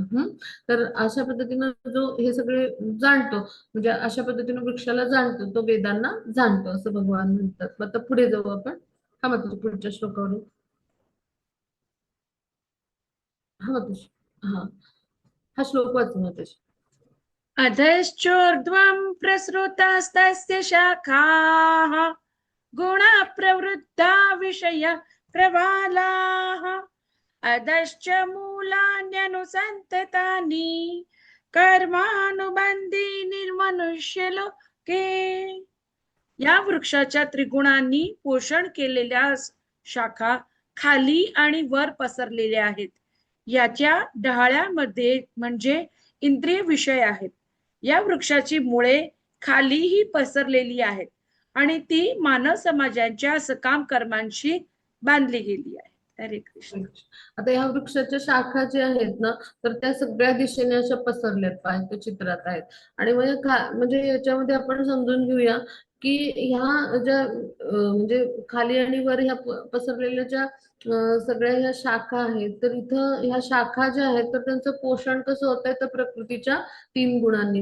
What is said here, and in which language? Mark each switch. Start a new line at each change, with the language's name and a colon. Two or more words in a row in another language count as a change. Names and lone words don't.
Marathi: तर अशा पद्धतीनं जो हे सगळे जाणतो म्हणजे अशा पद्धतीने वृक्षाला जाणतो तो वेदांना जाणतो असं भगवान म्हणतात. मग आता पुढे जाऊ आपण. हा मग पुढच्या श्लोकावर. हा मातोश्री. हा हा श्लोक वाचू मातोश्री.
Sanskrit: अधश्चोर्ध्वं प्रसृतास्तस्य शाखाः गुणा प्रवृद्धा विषय प्रवालाः अधश्च मूलान्यनुसन्ततानि कर्मानुबन्धीनि निर्मनुष्यलोके.
Marathi: या वृक्षाच्या त्रिगुणांनी पोषण केलेल्या शाखा खाली आणि वर पसरलेल्या आहेत. याच्या डहाळ्यामध्ये म्हणजे इंद्रिय विषय आहेत. या वृक्षाची मुळे खालीही पसरलेली आहेत आणि ती मानव समाजाच्या सकाम कर्मांशी बांधली गेली आहे. हरे कृष्ण. आता ह्या वृक्षाच्या शाखा ज्या आहेत ना तर त्या सगळ्या दिशेने अशा पसरल्यात पाहिजे चित्रात आहेत. आणि म्हणजे याच्यामध्ये आपण समजून घेऊया की ह्या ज्या म्हणजे खाली आणि वर ह्या पसरलेल्या ज्या सगळ्या ह्या शाखा आहेत तर इथं ह्या शाखा ज्या आहेत तर त्यांचं पोषण कसं होत आहे, तर प्रकृतीच्या 3 गुणांनी.